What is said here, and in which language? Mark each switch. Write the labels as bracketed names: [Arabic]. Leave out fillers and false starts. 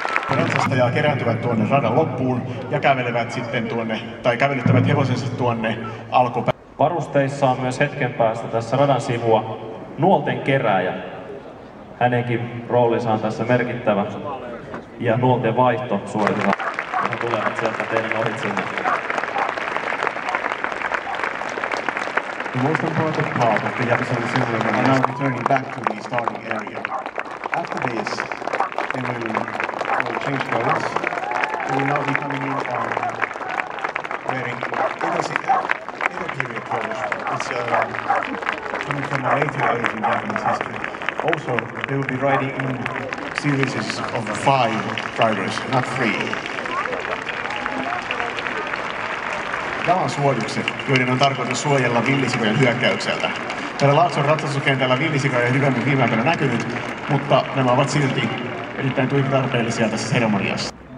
[Finnish] Ratsastajaa kerääntyvät tuonne radan loppuun ja kävelevät sitten tuonne, tai kävelyttävät hevosensa tuonne alkupäähän. Varusteissa on myös hetken päästä tässä radan sivua nuolten kerääjä. Hänenkin roolinsa on tässä merkittävä. Ja nuolten vaihto suoritetaan. He tulevat sieltä teidän ohitsinne. [English] The most important part of the Jabusame ceremony are now returning back to the starting area. After this, they will change clothes. They will now be coming in on wearing either period clothes. It's coming from a later age in Japanese history. Also, they will be riding in series of 5 riders, not 3. [Finnish] Jalansuojukset, joiden on tarkoitus suojella villisikojen hyökkäykseltä. Täällä Laakson ratsastuskentällä villisikoja ei hyvemmin viime aikoina näkynyt, mutta nämä ovat silti erittäin tuiki tarpeellisia tässä seremoniassa.